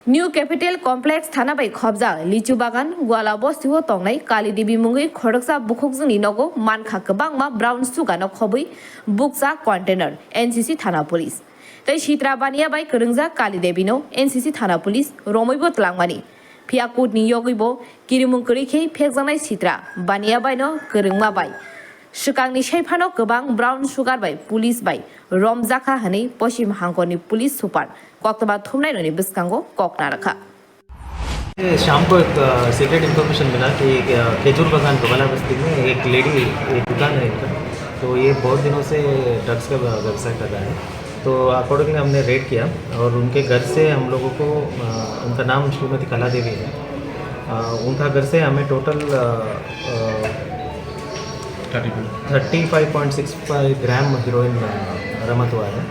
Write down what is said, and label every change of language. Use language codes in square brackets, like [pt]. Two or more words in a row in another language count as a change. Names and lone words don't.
[trp] न्यू कैपिटल कॉम्प्लेक्स थाना बै खबजा लिचु बागान गुआला बस्तिहो तंगनाय काली देवी मुंगै खडकसा बुखुकजोंनि नगो मानखा गोबांमा ब्राउन सुगानो खबै बुकसा कन्टेनर एनसीसी थाना पुलिस तै सित्रा बानिया बै करंजा काली देवीनो एनसीसी थाना पुलिस रमैबो तलांमानि फियाकुटनि यगैबो किरिमुं करिखे फेकजानाय सित्रा बानिया बायनो करंमा बाय सिगांनि सैफानो गोबां [en] brown sugar [trp] बाय पुलिस बाय रमजाखा हनै पश्चिम हांगरनि [en] police super [trp] कक्तबा थुमनायनि बिस्कांगो ककना रखा। [hi] शाम को एक [en] secret information [hi] मिला कि खेजूर बागान गोवाला बस्ती में एक लेडी एक दुकान है इनका, तो ये बहुत दिनों से ड्रग्स का व्यवसाय कर रहा है। तो अकॉर्डिंगली हमने रेड किया और उनके घर से हम लोगों को उनका नाम श्रीमती कला देवी है, उनका घर से हमें टोटल 35.65 ग्राम हीरोइन बरामद हुआ है।